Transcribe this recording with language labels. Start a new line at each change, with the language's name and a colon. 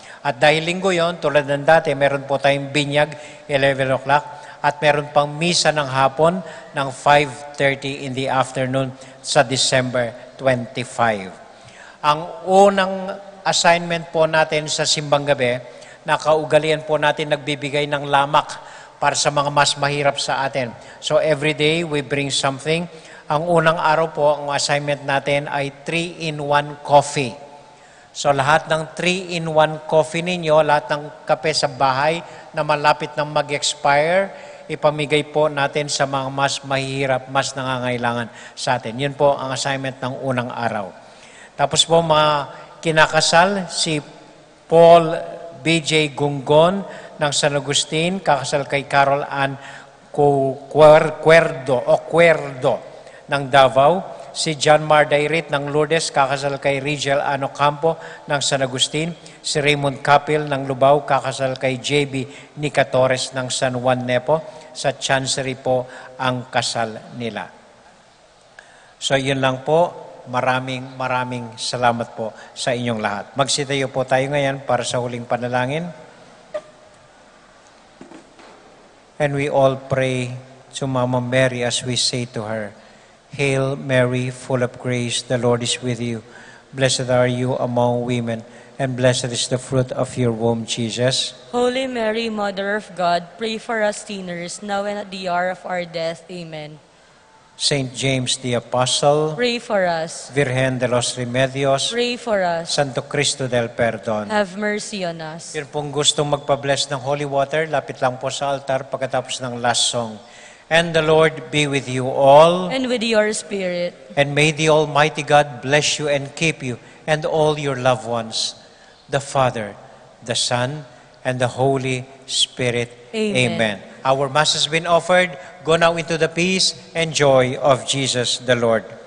Filipino: At dahil linggo yon, tulad ng dati, meron po tayong binyag, 11 o'clock, at meron pang misa ng hapon ng 5:30
English: in the afternoon
Filipino: sa December 25. Ang unang assignment po natin sa simbang gabi, nakaugalian po natin nagbibigay ng lamak para sa mga mas mahirap sa atin.
English: So every day we bring something.
Filipino: Ang unang araw po, ang assignment natin ay 3-in-1 coffee. So lahat ng 3-in-1 coffee ninyo, lahat ng kape sa bahay na malapit nang mag-expire, ipamigay po natin sa mga mas mahihirap, mas nangangailangan sa atin. Yun po ang assignment ng unang araw. Tapos po mga kinakasal, si Paul B.J. Gunggon ng San Agustin, kakasal kay Carol Ann Cuerdo ng Davao. Si John Mar Dairit ng Lourdes, kakasal kay Rigel Ano Campo ng San Agustin. Si Raymond Capil ng Lubao, kakasal kay J.B. Nica Torres ng San Juan Nepo. Sa Chancery po ang kasal nila. So yun lang po. Maraming salamat po sa inyong lahat. Magsitayo po tayo ngayon para sa huling panalangin.
English: And we all pray to Mama Mary as we say to her, Hail Mary, full of grace, the Lord is with you. Blessed are you among women, and blessed is the fruit of your womb, Jesus. Holy Mary, Mother of God, pray for us sinners, now and at the hour of our death. Amen. Saint James the Apostle, Pray for us. Virgen de los Remedios, Pray for us. Santo Cristo del Perdon. Have mercy on us.
Filipino: Yun pong gustong magpa-bless ng holy water, lapit lang po sa altar pagkatapos ng last song.
English: And the Lord be with you all. And with your spirit. And may the Almighty God bless you and keep you and all your loved ones. The Father, the Son, and the Holy Spirit. Amen. Our Mass has been offered. Go now into the peace and joy of Jesus the Lord.